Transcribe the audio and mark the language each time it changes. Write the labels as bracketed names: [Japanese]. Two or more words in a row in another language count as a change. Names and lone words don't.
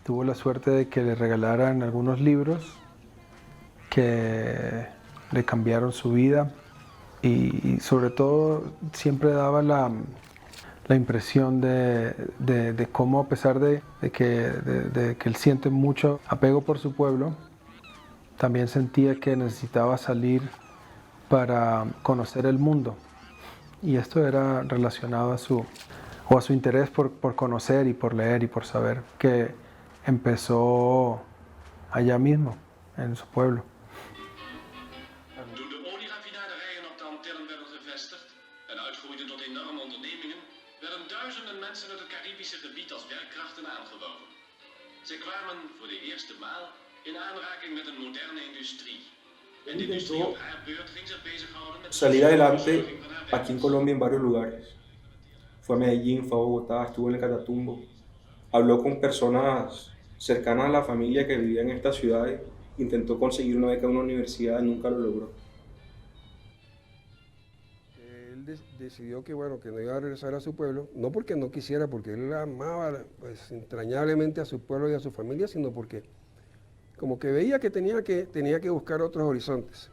[Spanish] tuvo la suerte de que le regalaran algunos libros que le cambiaron su vida y sobre todo siempre daba la impresión de cómo, a pesar de que él siente mucho apego por su pueblo, también sentía que necesitaba salir para conocer el mundo. Y esto era relacionado a su interés por conocer y por leer y por saber, que empezó allá mismo, en su pueblo. [Dutch] Toen de olieraffinaderijen op de Antillen werden gevestigd en uitgroeiden tot enorme ondernemingen, werden duizenden mensen uit het Caribische gebied als werkkrachten aangeworven. Zij kwamen voor de eerste maal in aanraking met een moderne industrie. En de industrie op haar beurt ging zich bezighouden met [Spanish] Salir adelante [Dutch] verzorging van haar [Spanish] aquí en Colombia en varios lugares. Fue a Medellín, fue a Bogotá, estuvo en el Catatumbo. Habló con personas cercanas a la familia que vivían en estas ciudades. Intentó conseguir una beca en una universidad y nunca lo logró. Él decidió que, bueno, que no iba a regresar a su pueblo, no porque no quisiera, porque él amaba pues, entrañablemente a su pueblo y a su familia, sino porque como que veía que tenía que buscar otros horizontes.